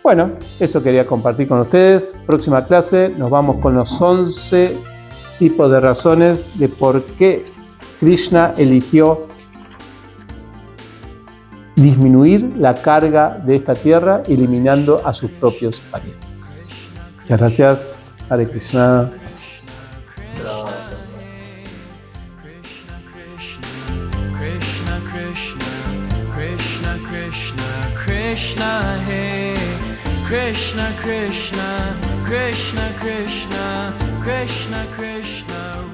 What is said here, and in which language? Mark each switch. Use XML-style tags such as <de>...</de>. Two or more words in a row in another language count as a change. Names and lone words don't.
<es>Bueno, eso quería compartir con ustedes. Próxima clase nos vamos con los 11 tipos de razones de por qué Krishna eligió disminuir la carga de esta tierra eliminando a sus propios parientes. Muchas gracias.</es> <sa>हरे कृष्ण. Krishna, hey, Krishna, Krishna, Krishna, Krishna, Krishna, Krishna.</sa>